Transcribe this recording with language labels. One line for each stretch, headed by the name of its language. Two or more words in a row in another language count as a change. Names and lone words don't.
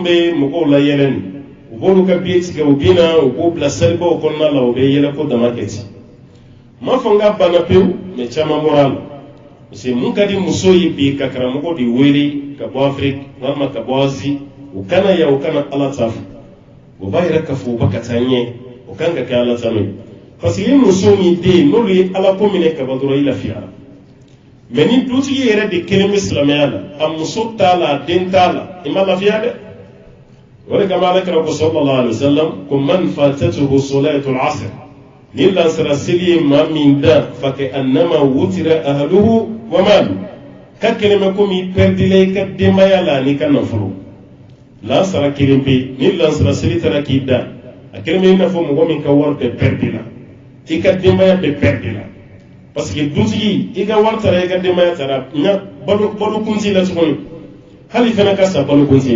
Bambara: bɛ mɔgɔw la yɛlɛ nin u b'olu ka biye tigɛ u bɛ na u b'o bila salibaw kɔnɔna la u bɛ yɛlɛ ko dama kɛ ten ma fɔ n ka banna pewu mɛ caman bɔra a la
French: parce que
Bambara: mun ka di muso ye bi ka karamɔgɔ de wele ka bɔ afiriki walima ka bɔ azi u kana yan u kana ala ta fɔ o b'a yɛrɛ k'a fɔ u ba ka taa ɲɛ o kan ka kɛ ala ta n'o ye
French: parce que
Bambara: i muso min den n'olu ye ala ko minɛ ka ban dɔrɔn i lafiyara mɛ ni dutigi yɛrɛ de kelen bɛ silamɛya la a muso t'a la a den t'a la i ma lafiya dɛ o de kama alakira ko
Arabic: صلى الله عليه وسلم
Bambara: ko
Arabic: من فاتته صلاة العصر
Bambara: ni lansara seli ye maa min da fa kɛ
Arabic: أنما وتر أهله ومال
Bambara: ka kɛlɛmɛ komi i perdila i ka denbaya la ani ka nafolo lansara kelen pe ni lansara seli taara k'i da a kelen bɛ i n'a fɔ mɔgɔ min ka wari bɛɛ perdila i ka denbaya bɛɛ perdila
French: parce que
Bambara: dutigi i ka wari taara i ka denbaya taara ɲa balo kunti la tuguni hali fana ka sa balo kunti la